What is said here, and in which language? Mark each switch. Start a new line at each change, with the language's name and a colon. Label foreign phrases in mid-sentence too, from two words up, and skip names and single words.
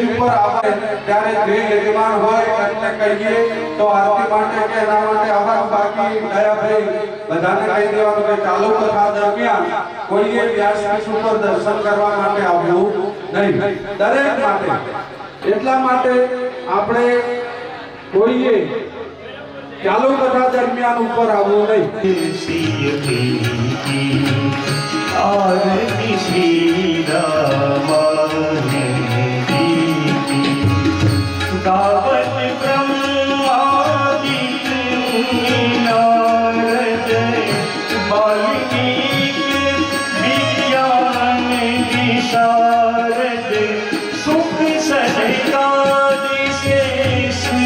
Gujarati: ઉપર આવે ત્યારે જે યજમાન હોય એમને કહીએ તો આરતી માટે કે એના માટે આવા બાકી દયાભાઈ બધાને કહી દેવાનું કે ચાલુ કથા દરમિયાન કોઈએ વ્યાસપીઠ ઉપર દર્શન કરવા માટે આવવું નહીં, દરેક માટે। એટલા માટે આપણે કોઈએ ચાલુ કથા દરમિયાન ઉપર આવવું નહીં।
Awadhi: आरती श्री रामाने गावत ब्रह्मादि नारद बाल्मीकि विज्ञान विशारद सुख सनकादि शेष